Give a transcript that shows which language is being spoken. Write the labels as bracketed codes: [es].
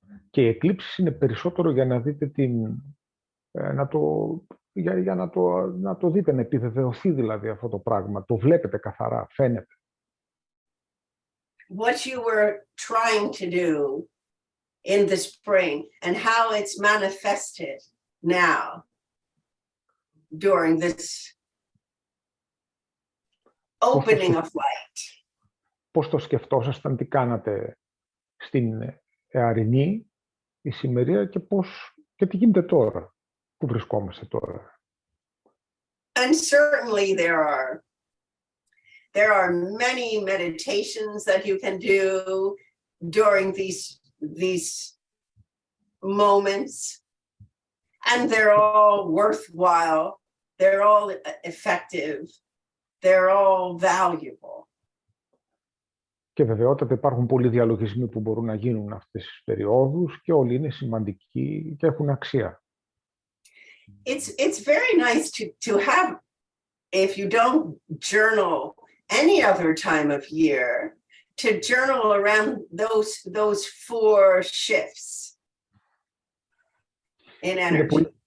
[el] Και οι εκλήψεις είναι περισσότερο για να δείτε να το δείτε, να επιβεβαιωθεί δηλαδή αυτό το πράγμα. Το βλέπετε καθαρά, φαίνεται. [en] What you were trying to do in the spring and how it's manifested now during this opening of light. [el] Πώς το σκεφτόσασταν, τι κάνατε στην αρινή ησημερία και τι γίνεται τώρα, που βρισκόμαστε τώρα. [en] And certainly there are many meditations that you can do during these moments, and they're all worthwhile, they're all effective, they're all valuable. [el] Και βεβαιότατα υπάρχουν πολλοί διαλογισμοί που μπορούν να γίνουν αυτές τις περιόδους και όλοι είναι σημαντικοί και έχουν αξία. [en] It's very nice to have, if you don't journal any other time of year, to journal around those four shifts in energy.